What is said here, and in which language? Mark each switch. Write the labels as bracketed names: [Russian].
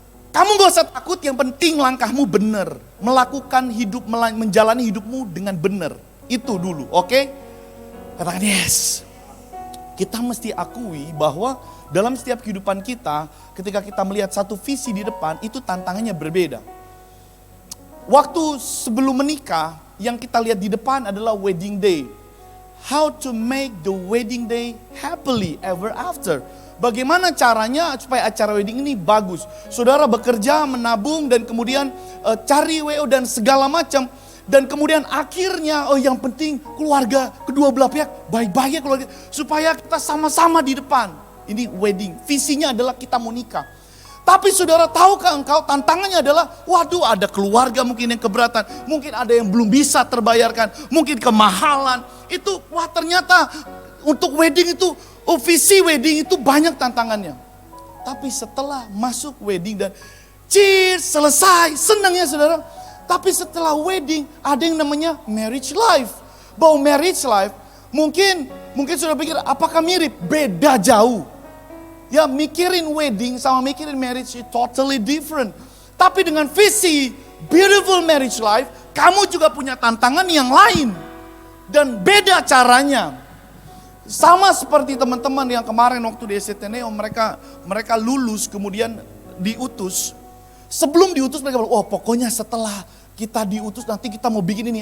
[Indonesian] Kamu gak usah takut, yang penting langkahmu benar. Melakukan hidup, menjalani hidupmu dengan benar. Itu dulu, oke? Katakan yes. Kita mesti akui bahwa dalam setiap kehidupan kita, ketika kita melihat satu visi di depan, itu tantangannya berbeda. Waktu sebelum menikah, yang kita lihat di depan adalah [English] wedding day. How to make the wedding day happily ever after. [Indonesian] Bagaimana caranya supaya acara wedding ini bagus. Saudara bekerja, menabung, dan kemudian cari WO dan segala macam. Dan kemudian akhirnya, yang penting keluarga, kedua belah pihak, baik-baik ya keluarga. Supaya kita sama-sama di depan. Ini wedding, visinya adalah kita mau nikah. Tapi saudara tahukah engkau tantangannya adalah, waduh ada keluarga mungkin yang keberatan. Mungkin ada yang belum bisa terbayarkan, mungkin kemahalan. Itu, ternyata untuk wedding itu, visi wedding itu banyak tantangannya. Tapi setelah masuk wedding dan cheers, selesai, senang ya saudara. Tapi setelah wedding ada yang namanya [English] marriage life. [Indonesian] Bahwa [English] marriage life [Indonesian] mungkin sudah pikir apakah mirip? Beda jauh. Ya mikirin wedding sama mikirin [English] marriage is totally different. [Indonesian] Tapi dengan visi [English] beautiful marriage life, [Indonesian] kamu juga punya tantangan yang lain. Dan beda caranya. Sama seperti teman-teman yang kemarin waktu di STNEO, mereka lulus kemudian diutus. Sebelum diutus mereka bilang, oh pokoknya setelah kita diutus nanti kita mau bikin ini.